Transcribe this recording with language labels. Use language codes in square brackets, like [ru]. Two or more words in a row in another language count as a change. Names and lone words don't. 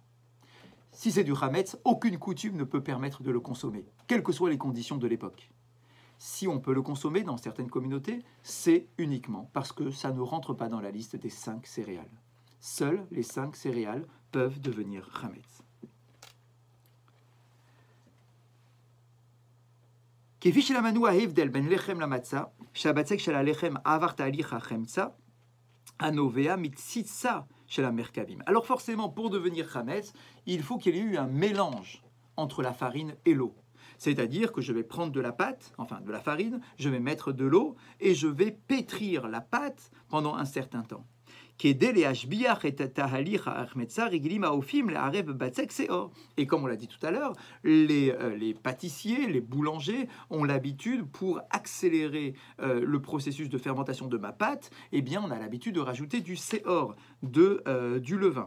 [fr] Si c'est du chametz, aucune coutume ne peut permettre de le consommer, quelles que soient les conditions de l'époque. Si on peut le consommer dans certaines communautés, c'est uniquement parce que ça ne rentre pas dans la liste des 5 céréales. Seules les 5 céréales peuvent devenir chametz. [he] כפי שלמדנו ההבדל בין לחם למצה, שהבצק של הלחם עבר תהליך החמצה, הנובע מתסיסה של המרכבים. [fr] Alors forcément, pour devenir chametz, il faut qu'il y ait eu un mélange entre la farine et l'eau. C'est-à-dire que je vais prendre de la pâte, enfin de la farine, je vais mettre de l'eau et je vais pétrir la pâte pendant un certain temps. Et comme on l'a dit tout à l'heure, les pâtissiers, les boulangers ont l'habitude, pour accélérer le processus de fermentation de ma pâte, eh bien on a l'habitude de rajouter du séor, du levain.